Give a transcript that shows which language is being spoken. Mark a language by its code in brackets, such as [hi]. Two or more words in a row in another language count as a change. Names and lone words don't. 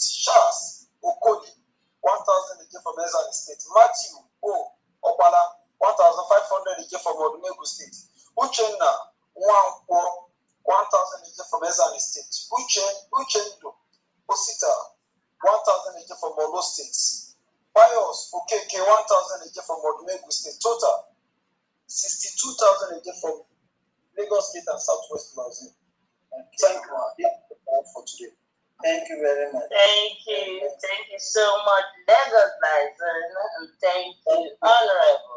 [en] Charles Okoli 1,000 again from Ezani State. Matthew O. Obala 1,500 again from Odumegu State. Uchenna Nwankwo 1,000 again from Ezani State. Uchendo Osita 1,000 again from Olo State. Pius Okeke 1,000 again from Odumegu State. Total 62,000 again from Lagos State and Southwest Mazin. Thank you for today. Thank you very much. Thank you so much, Lagos Lizen, and thank you, Honorable.